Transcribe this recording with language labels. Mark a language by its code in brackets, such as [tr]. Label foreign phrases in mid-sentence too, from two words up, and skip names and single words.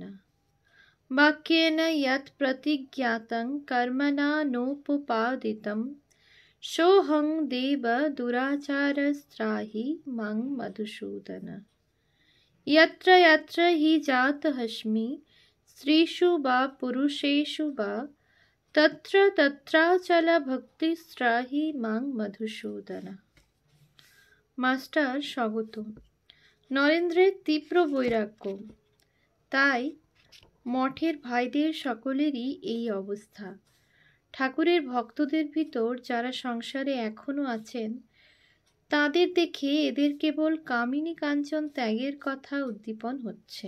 [sa] वाक्येन यत् प्रतिज्ञातं कर्मणा नोपपादितं सोऽहं देव दुराचारस्त्राहि मां मधुसूदन। यत्र यत्र हि जातस्मि स्त्रीषु वा पुरुषेषु वा तत्र तत्राचल भक्तिस्त्राहि मां मधুসূদন। [bn] মাস্টার স্বগত। নরেন্দ্রের তীব্র বৈরাগ্য, তাই মঠের ভাইদের সকলেরই এই অবস্থা। ঠাকুরের ভক্তদের ভিতর যারা সংসারে এখনো আছেন, তাদের দেখে এদের কেবল কামিনী কাঞ্চন ত্যাগের কথা উদ্দীপন হচ্ছে।